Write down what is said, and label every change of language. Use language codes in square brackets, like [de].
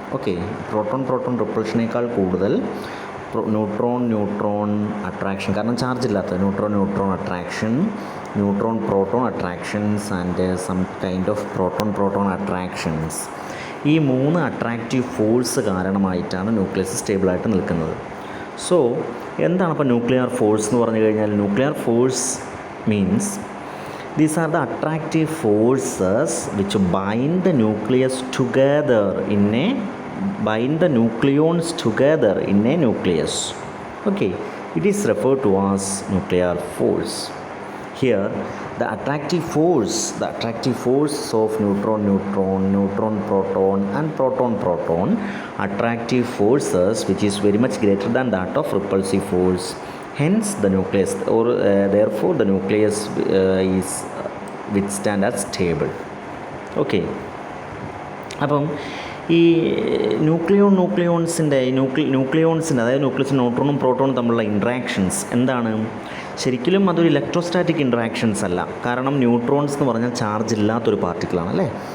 [ml] Okay, proton റിപ്പൾഷനേക്കാൾ കൂടുതൽ neutron attraction, കാരണം charge ഇല്ലാത്ത neutron attraction, proton attractions [en] And some kind of proton attractions. [ml] ഈ മൂന്ന് അട്രാക്റ്റീവ് ഫോഴ്സ് കാരണമായിട്ടാണ് ന്യൂക്ലിയസ് സ്റ്റേബിളായിട്ട് നിൽക്കുന്നത്. സോ എന്താണ് ഇപ്പോൾ ന്യൂക്ലിയർ ഫോഴ്സ് എന്ന് പറഞ്ഞു കഴിഞ്ഞാൽ? [en] Nuclear force means these are the attractive forces which bind the nucleus together bind the nucleons together in a nucleus. Okay, it is referred to as nuclear force. Here the attractive force of neutron proton and proton attractive forces which is very much greater than that of repulsive force. Hence the nucleus therefore the nucleus is withstand as stable. [ml] Okay, അപ്പം ഈ ന്യൂക്ലിയോൺസിൻ്റെ അതായത് nucleus ന്യൂട്രോണും പ്രോട്ടോണും തമ്മിലുള്ള interactions എന്താണ്? ശരിക്കും അതൊരു electrostatic interactions അല്ല. കാരണം neutrons എന്ന് പറഞ്ഞാൽ ചാർജ് ഇല്ലാത്തൊരു പാർട്ടിക്കിളാണ് അല്ലേ.